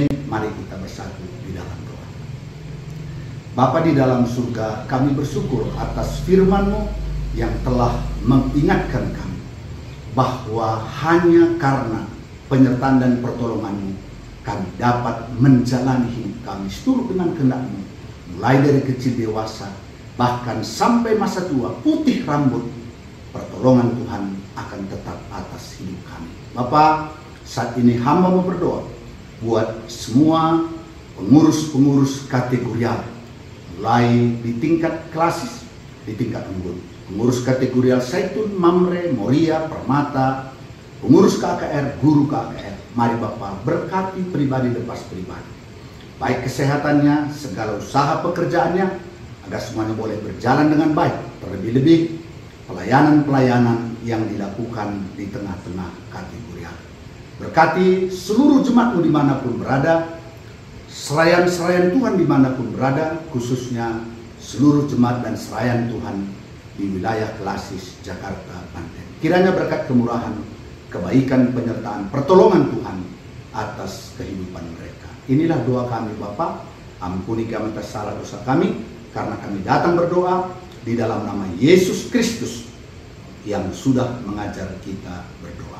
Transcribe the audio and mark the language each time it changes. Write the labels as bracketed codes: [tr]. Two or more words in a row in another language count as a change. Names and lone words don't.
[id] Mari kita bersatu di dalam doa. Bapa di dalam surga, kami bersyukur atas firman-Mu yang telah mengingatkan kami bahwa hanya karena penyertaan dan pertolongan-Mu kami dapat menjalani hidup kami seturut dengan kehendak-Mu, mulai dari kecil dewasa, bahkan sampai masa tua putih rambut. Pertolongan Tuhan akan tetap atas hidup kami. Bapa, saat ini hamba-Mu berdoa buat semua pengurus-pengurus kategorial, mulai di tingkat klasis, di tingkat unggul, pengurus kategorial Zaitun, Mamre, Moria, Permata, pengurus KKR, guru KKR. Mari Bapa berkati pribadi lepas pribadi, baik kesehatannya, segala usaha pekerjaannya, agar semuanya boleh berjalan dengan baik. Terlebih-lebih pelayanan-pelayanan yang dilakukan di tengah-tengah kategorial. Berkati seluruh jemaat-Mu dimanapun berada, serayan-serayan Tuhan dimanapun berada, khususnya seluruh jemaat dan serayan Tuhan di wilayah klasis Jakarta, Banten. Kiranya berkat kemurahan, kebaikan, penyertaan, pertolongan Tuhan atas kehidupan mereka. Inilah doa kami Bapa. Ampuni kami atas salah dosa kami, karena kami datang berdoa di dalam nama Yesus Kristus yang sudah mengajar kita berdoa.